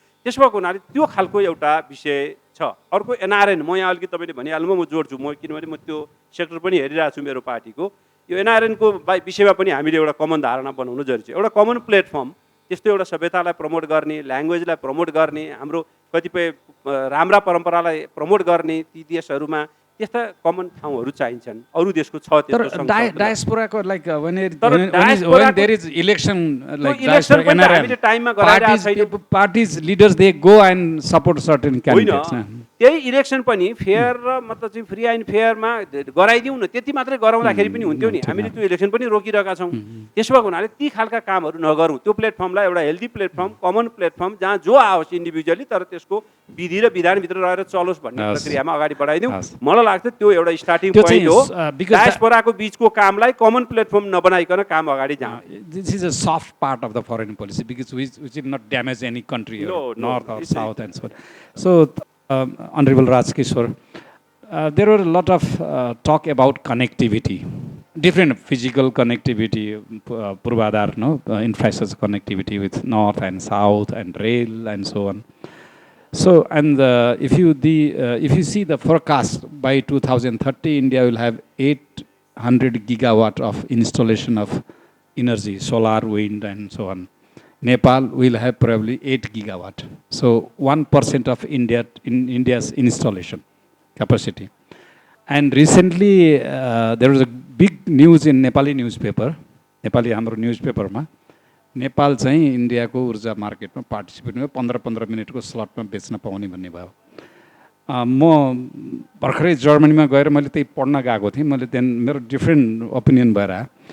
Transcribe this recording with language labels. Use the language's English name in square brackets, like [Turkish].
[Nepali] त्यस भएको हुनाले त्यो खालको एउटा विषय छ। अर्को एनआरएन, म यहाँ अलिकति तपाईँले भनिहाल्नु, म जोड्छु, किनभने म त्यो सेक्टर पनि हेरिरहेको छु मेरो पार्टीको। यो एनआरएनको विषयमा पनि हामीले एउटा कमन धारणा बनाउनु जरुरी छ, एउटा कमन प्लेटफर्म। त्यस्तो एउटा सभ्यतालाई प्रमोट गर्ने, ल्याङ्ग्वेजलाई प्रमोट गर्ने, हाम्रो कतिपय राम्रा परम्परालाई प्रमोट गर्ने ती देशहरूमा त्यस्ता कमन ठाउँहरू चाहिन्छन्। अरू देशको छ त्यस्तो [English] डायस्पोराको like when there is election, like [Nepali] हामीले टाइममा गराइरहेको छैन। [English] parties leaders they go and support certain candidates. [Nepali] त्यही इलेक्सन पनि फेयर र मतलब चाहिँ [English] free and फेयरमा [Nepali] गराइदिउँ न, त्यति मात्रै गराउँदाखेरि पनि हुन्थ्यो नि। हामीले त्यो इलेक्सन पनि रोकिरहेका छौँ। त्यसो भएको हुनाले ती खालका कामहरू नगरौँ। त्यो प्लेटफर्मलाई एउटा हेल्दी प्लेटफर्म, कमन प्लेटफर्म, जहाँ जो आओस् इन्डिभिजुअली तर त्यसको विधि र विधानभित्र रहेर चलोस् भन्ने प्रक्रियामा अगाडि बढाइदिउँ। मलाई लाग्छ त्यो एउटा स्टार्टिङ पोइन्ट हो। डायस्पोराको बिचको कामलाई कमन प्लेटफर्म नबनाइकन काम अगाडि जान्छ। [English] This is a soft part of the foreign policy because which will not damage any country, north or south and so on. So, Honorable Raj Kishore, there were a lot of talk about connectivity, different physical connectivity, Purvadar, infrastructure connectivity with north and south and rail and so on. So, and if you see the forecast, by 2030, India will have 800 gigawatt of installation of energy, solar, wind, and so on. Nepal will have probably 8 gigawatt. So 1% of India's installation capacity. And recently, there was a big news in Nepali newspaper, Nepali [Nepali] हाम्रो newspaper मा, नेपाल चाहिँ इन्डियाको ऊर्जा मार्केटमा participate भयो, 15-15 मिनटको स्लटमा बेच्न पाउने भन्ने भयो। म भर्खरै जर्मनीमा गएर मैले त्यही पढ्न गएको थिएँ, मैले त्यहाँ मेरो डिफ्रेन्ट ओपिनियन भएर आयो।